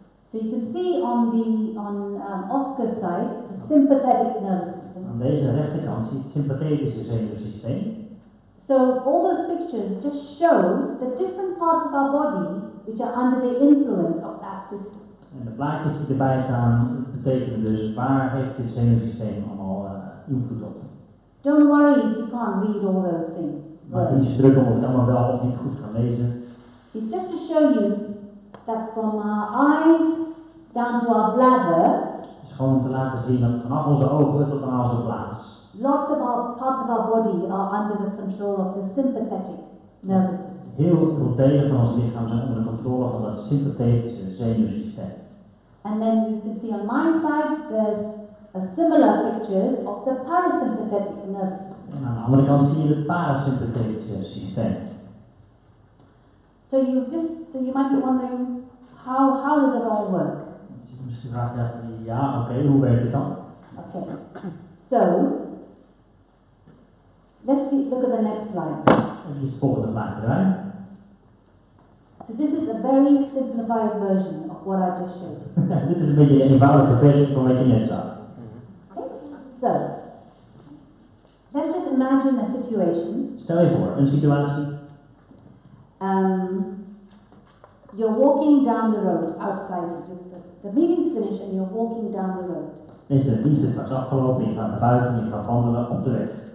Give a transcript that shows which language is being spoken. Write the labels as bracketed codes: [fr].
[en] So you can see on Oscar's side, the sympathetic nervous system. [nl] Aan deze rechterkant zie je het sympathetische zenuwsysteem. [en] So all those pictures just show the different parts of our body which are under the influence of that system. [nl] En de plaatjes die erbij staan betekenen dus waar heeft dit zenuwsysteem allemaal invloed op. [en] Don't worry if you can't read all those things. [nl] Maak je niet zo druk om of je het allemaal wel of niet goed kan lezen. [en] It's just to show you that from our eyes down to our bladder, [nl] Het is gewoon om te laten zien dat vanaf onze ogen tot aan onze blaas. [en] lots of our parts of our body are under the control of the sympathetic nervous system. [nl] Heel veel delen van ons lichaam zijn onder de controle van dat sympathetische zenuwsysteem. [en] And then you can see on my side, there's a similar pictures of the parasympathetic nervous system. [nl] En aan de andere kant zie je het parasympathetische systeem. [en] So you might be wondering, how does it all work? [nl] Dus je misschien vraagt je ja, oké, hoe werkt het dan? [en] Okay, so let's look at the next slide. [nl] Dit is het volgende plaatje erbij. [en] So this is a very simplified version of what I just showed. [nl] Dit is een beetje een eenvoudige versie van wat je net zag. [en] Okay? So let's just imagine a situation. [nl] Stel je voor, een situatie. [en] You're walking down the road outside. The meeting's finished and you're walking down the road. [nl] Deze dienst is straks afgelopen, je gaat naar buiten, je gaat wandelen op de weg.